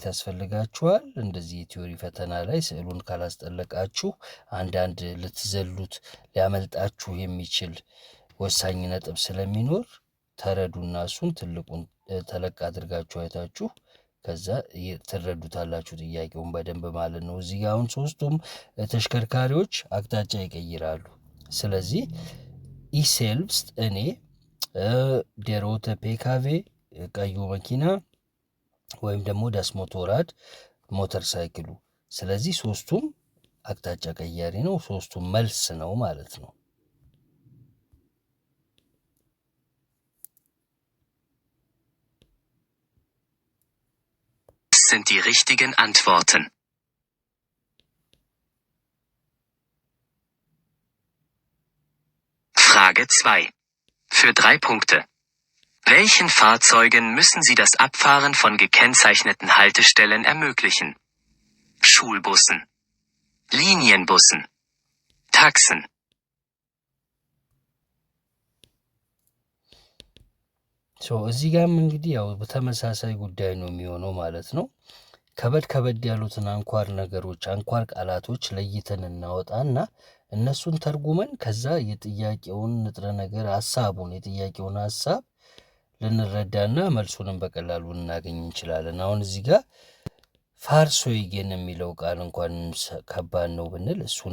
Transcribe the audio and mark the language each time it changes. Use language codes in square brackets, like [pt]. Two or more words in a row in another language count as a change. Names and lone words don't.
[am] ያስፈልጋችኋል። እንደዚህ የቲዮሪ ፈተና ላይ ስዕሉን ካላስጠለቃችሁ አንዳንድ ልትዘሉት ሊያመልጣችሁ የሚችል ወሳኝ ነጥብ ስለሚኖር ተረዱና እሱን ትልቁን ተለቅ አድርጋችሁ አይታችሁ ከዛ ትረዱታላችሁ ጥያቄውን በደንብ ማለት ነው። እዚህ ጋር አሁን ሶስቱም ተሽከርካሪዎች አቅጣጫ ይቀይራሉ። ስለዚህ [de] ich selbst [am] እኔ [de] der rote PKW [am] ቀዩ መኪና ወይም ደግሞ [de] das Motorrad [am] ሞተር ሳይክሉ። ስለዚህ ሶስቱም አቅጣጫ ቀያሪ ነው፣ ሶስቱም መልስ ነው ማለት ነው። [de] Sind die richtigen Antworten. Frage 2. Für 3 Punkte. Welchen Fahrzeugen müssen Sie das Abfahren von gekennzeichneten Haltestellen ermöglichen? Schulbussen, Linienbussen, Taxen. [am] እዚህ ጋርም እንግዲህ ያው በተመሳሳይ ጉዳይ ነው የሚሆነው ማለት ነው። ከበድ ያሉትን አንኳር ነገሮች አንኳር ቃላቶች ለይተን እናወጣና እነሱን ተርጉመን ከዛ የጥያቄውን ንጥረ ነገር የጥያቄውን ሀሳብ ልንረዳና መልሱንም በቀላሉ ልናገኝ እንችላለን። አሁን እዚህ ጋር ፋርሶይገን የሚለው ቃል እንኳን ከባድ ነው ብንል እሱን